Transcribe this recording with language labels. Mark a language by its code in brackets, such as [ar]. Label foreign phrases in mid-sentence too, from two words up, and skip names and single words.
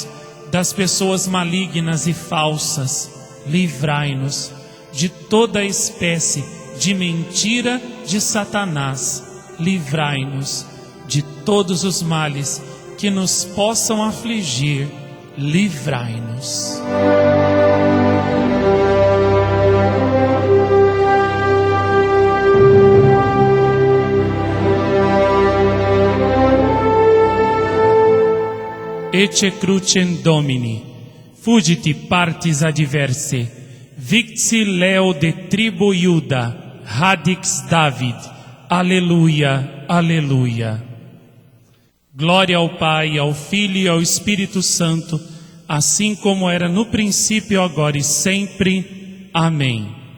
[pt] Das pessoas malignas e falsas, livrai-nos. De toda espécie de mentira de Satanás, livrai-nos. De todos os males que nos possam afligir, livrai-nos. [la] Ecce crucem Domini, fugiti partis adversae, victi leo de tribo Iuda, radix David. [pt] Aleluia, aleluia. Glória ao Pai, ao Filho e ao Espírito Santo, assim como era no princípio, agora e sempre. Amém.